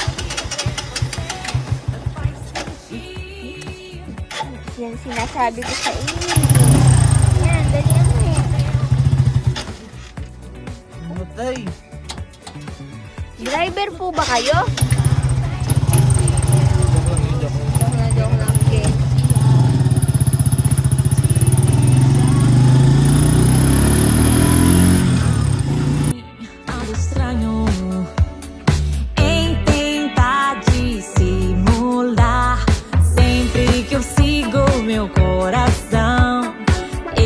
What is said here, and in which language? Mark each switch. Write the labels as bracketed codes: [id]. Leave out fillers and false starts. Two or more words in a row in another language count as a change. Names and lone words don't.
[tl] Yan sinasabi ko sa inyo. Yan, dalian mo eh. Matay. Driver po ba kayo? Joke lang. Joke lang. Okay. [pt] Algo estranho em tentar dissimular. Sempre que eu sigo meu coração,